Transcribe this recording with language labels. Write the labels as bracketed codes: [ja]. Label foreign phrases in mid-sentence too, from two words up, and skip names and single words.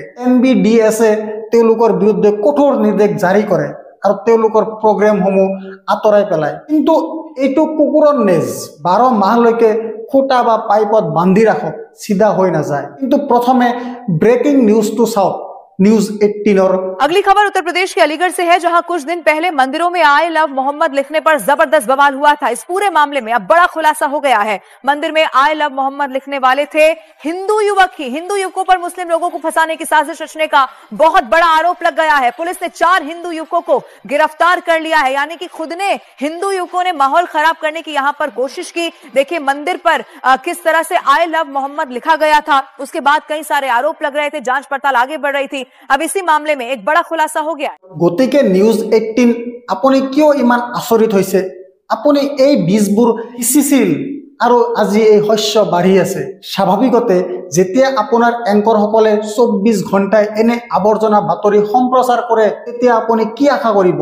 [as] NBDS-এ তেওঁলোকৰ বিৰুদ্ধে কঠোৰ নিৰ্দেশ জাৰি কৰে আৰু তেওঁলোকৰ প্ৰগ্ৰেমসমূহ আঁতৰাই পেলায়। কিন্তু এইটো কুকুৰৰ নেজ, 12 মাহলৈকে খুঁটা বা পাইপত বান্ধি ৰাখক, চিধা হৈ নাযায়। কিন্তু প্ৰথমে ব্ৰেকিং নিউজটো চাওক। न्यूज 18 [hi] अगली खबर उत्तर प्रदेश के अलीगढ़ से है, जहां कुछ दिन पहले मंदिरों में [en] I love Mohammad [hi] लिखने पर जबरदस्त बवाल हुआ था। इस पूरे मामले में अब बड़ा खुलासा हो गया है। मंदिर में [en] I love Mohammad [hi] लिखने वाले थे हिंदू युवक ही। हिंदू युवकों पर मुस्लिम लोगों को फंसाने की साजिश रचने का बहुत बड़ा आरोप लग गया है। पुलिस ने 4 हिंदू युवकों को गिरफ्तार कर लिया है, यानी कि खुद ने हिंदू युवकों ने माहौल खराब करने की यहां पर कोशिश की। देखिए मंदिर पर किस तरह से [en] I love Mohammad [hi] लिखा गया था, उसके बाद कई सारे आरोप लग रहे थे, जांच पड़ताल आगे बढ़ रही थी। अब इसी मामले में एक बड़ा खुलासा हो गया। [as] গতিকে নিউজ 18 আপুনি কিয় ইমান আচৰিত হৈছে? আপুনি এই বীজবোৰ সিঁচিছিল আৰু আজি এই শস্য বাঢ়ি আছে। স্বাভাৱিকতে যেতিয়া আপোনাৰ এংকৰসকলে 24 ঘণ্টাই এনে আৱৰ্জনা বাতৰি সম্প্ৰচাৰ কৰে তেতিয়া আপুনি কি আশা কৰিব?